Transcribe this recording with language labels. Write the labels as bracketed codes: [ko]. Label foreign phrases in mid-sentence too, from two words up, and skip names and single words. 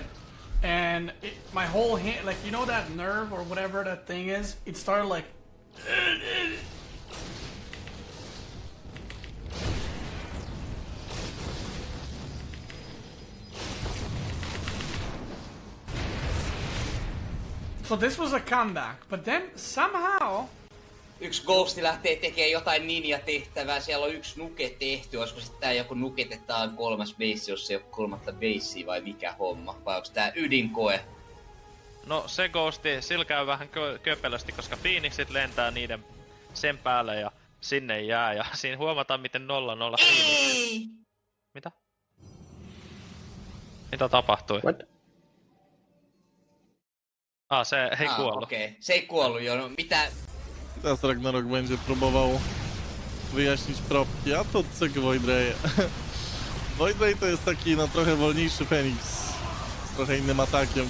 [en] And my whole hand, like, you know that nerve or whatever that thing is, it started like. So this was a comeback, but then somehow. [fi] Yksi Ghosti lähtee tekemään jotain ninja-tehtävää, siellä on yksi nuke tehty, olisiko sitten tää joku nuketetaan 3. base, jos ei ole 3. basea vai mikä homma, vai onko tää ydinkoe? No se Ghosti, sillä käy vähän köpelösti, koska Phoenixit lentää niiden sen päälle ja sinne jää, ja siinä huomataan miten 0-0 Phoenixit. Mitä? Mitä tapahtui? [en] What? [fi] Se ei kuollut. Okei. Se ei kuollut jo, no mitä? [pl] Teraz Ragnarok będzie próbował wyjaśnić propki, a to cyk vojdrej. Vojdrej to jest taki no trochę wolniejszy Feniks z trochę innym atakiem.